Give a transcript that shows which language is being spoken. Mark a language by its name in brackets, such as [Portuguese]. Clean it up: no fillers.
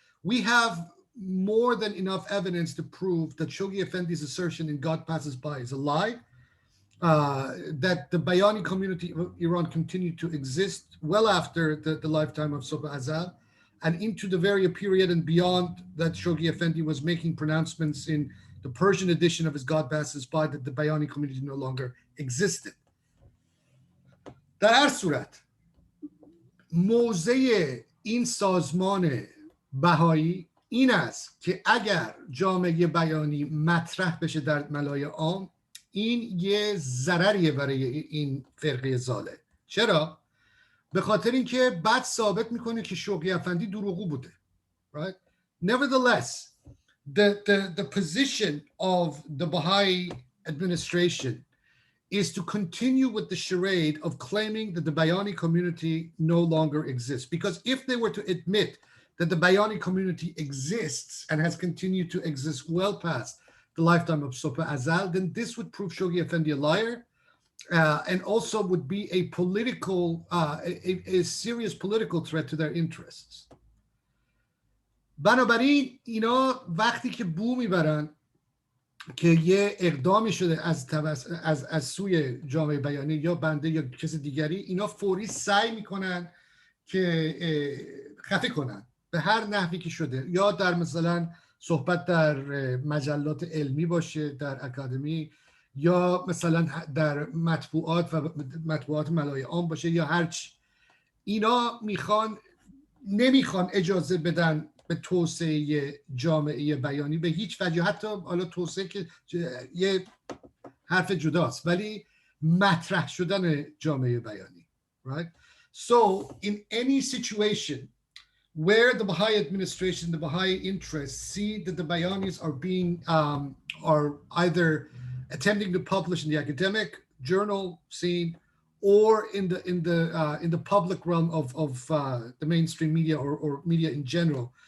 [English] We have more than enough evidence to prove that Shoghi Effendi's assertion in God Passes By is a lie, that the Bayani community of Iran continued to exist well after the lifetime of Sobh Azal and into the very period and beyond that Shoghi Effendi was making pronouncements in the Persian edition of his God Passes By that the Bayani community no longer existed. [Persian] در هر صورت موضع این سازمان بهایی این است که اگر جامعه بیانی مطرح بشه در ملای عام این یه ضرریه برای این فرقه ضاله. چرا؟ به خاطر اینکه بعد ثابت میکنه که شوقی افندی دروغگو بوده. [English] Right? Nevertheless, the position of the Baha'i administration is to continue with the charade of claiming that the Bayani community no longer exists. Because if they were to admit that the Bayani community exists and has continued to exist well past the lifetime of Sobh Azal, then this would prove Shoghi Effendi a liar and also would be a political, a serious political threat to their interests. [Persian] بنابراین اینا وقتی که بو میبرن که یه اقدامی شده از سوی جامعه بیانی یا بنده یا کس دیگری، اینا فوری سعی میکنن که خفه کنن به هر نحوی که شده، یا در مثلا صحبت در مجلات علمی باشه در اکادمی، یا مثلا در مطبوعات و مطبوعات ملای عام باشه، یا هرچی. اینا نمیخوان اجازه بدن به توسعه جامعه بیانی به هیچ وجه، حتی حالا توسعه که یه حرف جداست، ولی مطرح شدن جامعه بیانی. [English] Right? So in any situation where the Baha'i administration, the Baha'i interests see that the Bayanis are being are either attempting to publish in the academic journal scene or in the public realm of the mainstream media or media in general,